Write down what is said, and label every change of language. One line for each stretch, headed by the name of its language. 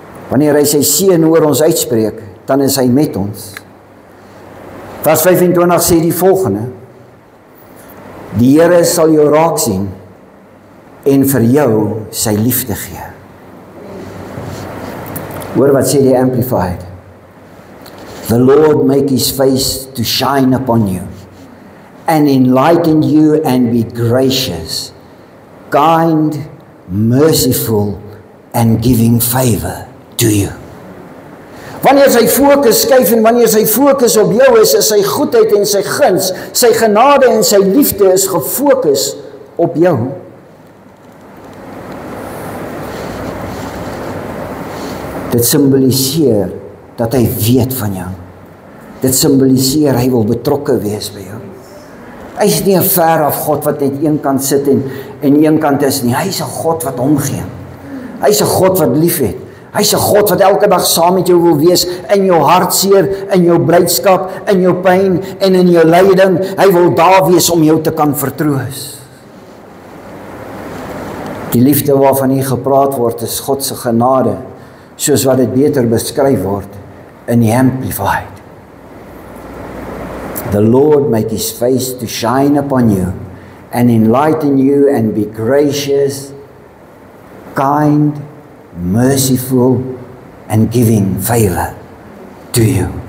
Afrikaans: Wanneer hy sy seën oor ons uitspreek, dan is hy met ons. Vers 25 sê die volgende: Die Here sal jou raak sien en vir jou sy liefde gee. Hoor wat sê die Amplified.
English: The Lord make his face to shine upon you and enlighten you and be gracious, kind, merciful and giving favor to you.
Afrikaans: Wanneer sy fokus skuif en wanneer sy fokus op jou is sy goedheid en sy guns, sy genade en sy liefde is gefokus op jou. Dit simboliseer dat hy weet van jou. Dit simboliseer hy wil betrokke wees by jou. Hy is nie 'n ver af God wat net een kant sit en een kant is nie. Hy is 'n God wat omgee. Hy is 'n God wat lief het. Hy is 'n God wat elke dag saam met jou wil wees in jou hartseer, in jou blydskap, in jou pyn en in jou lyding. Hy wil daar wees om jou te kan vertroos. Die liefde waarvan hier gepraat word is God se genade, soos wat dit beter beskryf word in die Amplified.
English: The Lord make his face to shine upon you and enlighten you and be gracious, kind, merciful and giving favor to you.